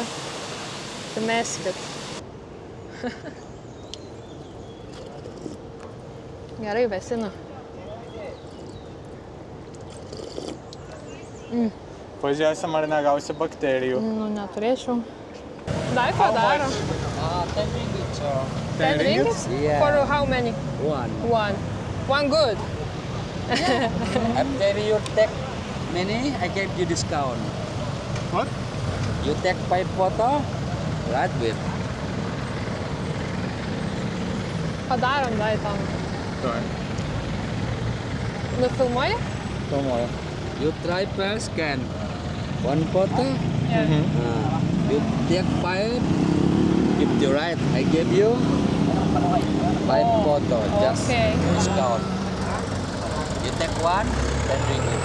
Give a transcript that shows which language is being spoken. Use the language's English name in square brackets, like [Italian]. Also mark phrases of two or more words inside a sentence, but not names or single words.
[Lithuanian] Tai meskit. Gerai, vesinu. Pažiūrėsim, ar negausi bakterijų. Nu, neturėčiau. Dar padarom. [English] 10 ringgit, so 10 ringgit? Yeah. For how many? one. One good. After you take many, I give you discount. What? You take 5 photo, right with. [Lithuanian] Padarom dar tam. Tuoj. Nufilmuoji? Filmuoju. [English] You try first scan. One photo, Yeah. you take 5, give you right. I give you 5 photo, just Okay. discount. You take 1, 10 ringgit.